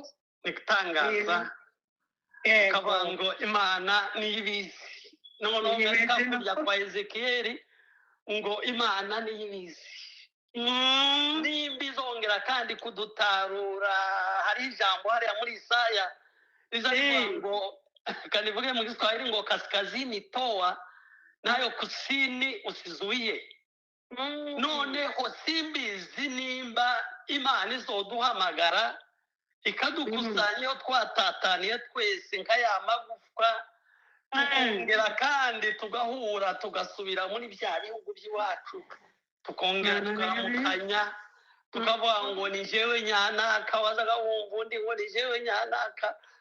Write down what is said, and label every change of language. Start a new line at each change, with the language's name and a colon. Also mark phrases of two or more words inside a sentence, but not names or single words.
Rundi: ni gutangaza ukavuga ngo imana niyo ibizi noneho ngaruka kurya kwa ezekiyeli ngo imana niyo ibizi nimba izongera kandi kudutarura hari ijambo hariya muri Isaya riza rivuga ngo kanivuge mu Kiswahili ngo
Swahili: kaskazini toa nayo kusini usizuie
Rundi: noneho simbizi nimba imana izoduhamagara ikadukusanya iyo twatataniye twese nka ya magufwa tukongera kandi tugahura tugasubira muri bya bihugu by'iwacu tukongera tukaramukanya tukavuga ngo ni jewe nyanaka wazaga wumva undi ngo ni jewe nyanaka